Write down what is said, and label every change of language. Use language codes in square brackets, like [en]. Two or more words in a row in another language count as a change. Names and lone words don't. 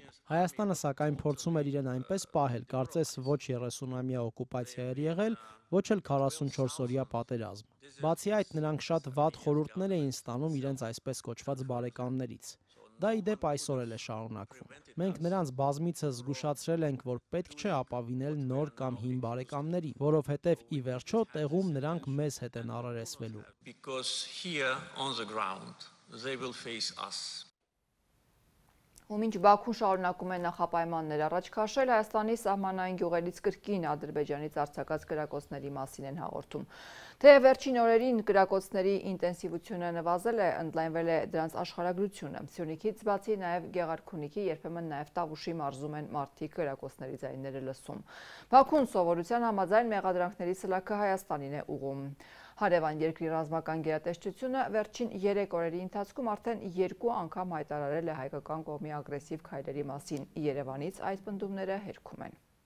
[hy] Հայաստանը սակայն փորձում էր իրեն այնպես պահել, կարծես ոչ 30-ամյա օկուպացիա էր եղել, ոչ էլ 44-օրյա պատերազմ։ Բացի այդ, նրանք շատ վատ խորհուրդներ էին ստանում իրենց այսպես կոչված բարեկամներից։ Դա ի դեպ այսօր էլ է շարունակվում։ Մենք նրանց բազմիցս զգուշացրել ենք, որ պետք չէ ապավինել նոր կամ հին բարեկամներին, որովհետև ի վերջո տեղում նրանք մեզ հետ են առերեսվելու։ [en] Because here on the ground they will face us. [hy] Ումինչ Բաքուն շարունակում է նախապայմաններ առաջ քաշել, Հայաստանի սահմանային գյուղերից կրկին Ադրբեջանից արձակած կրակոցների մասին են հաղորդում։ Թե վերջին օրերին կրակոցների ինտենսիվությունը նվազել է, ընդլայնվել է դրանց աշխարհագրությունը։ Սյունիքից բացի նաև Գեղարքունիքի, երբեմն նաև Տավուշի մարզում են մարդիկ կրակոցների ձայները լսում։ Բաքուն սովորության համաձայն մեղադրանքների սլաքը Հայաստանին է ուղղում։ Հարևան երկրի ռազմական գերատեսչությունը վերջին 3 օրերի ընթացքում արդեն 2 անգամ հայտարարել է հայկական կողմի ագրեսիվ քայլերի մասին։ Երևանից այդ պնդումները հերքում են։